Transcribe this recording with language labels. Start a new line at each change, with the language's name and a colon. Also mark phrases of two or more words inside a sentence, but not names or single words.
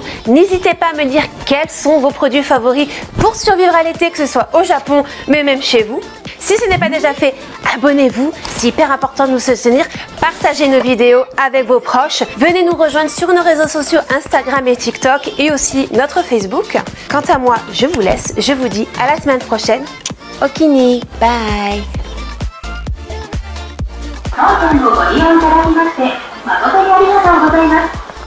French: N'hésitez pas à me dire quels sont vos produits favoris pour survivre à l'été, que ce soit au Japon, mais même chez vous. Si ce n'est pas déjà fait, abonnez-vous, c'est hyper important de nous soutenir. Partagez nos vidéos avec vos proches. Venez nous rejoindre sur nos réseaux sociaux Instagram et TikTok et aussi notre Facebook. Quant à moi, je vous laisse. Je vous dis à la semaine prochaine.
Japanese: Okini, bye. 当店をご利用いただきまして誠にありがとうございます。